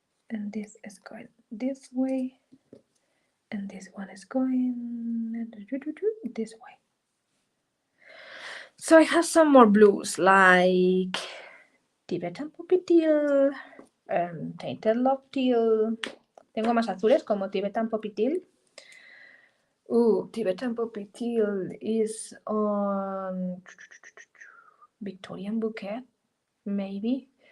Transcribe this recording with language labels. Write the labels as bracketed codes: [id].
[en] And this is going this way. And this one is going this way. So I have some more blues like Tibetan Poppy Teal, Tainted Teal. [es] Tengo más azules como Tibetan Poppy Teal. [en] Tibetan Poppy Teal is on Victorian Bouquet, maybe.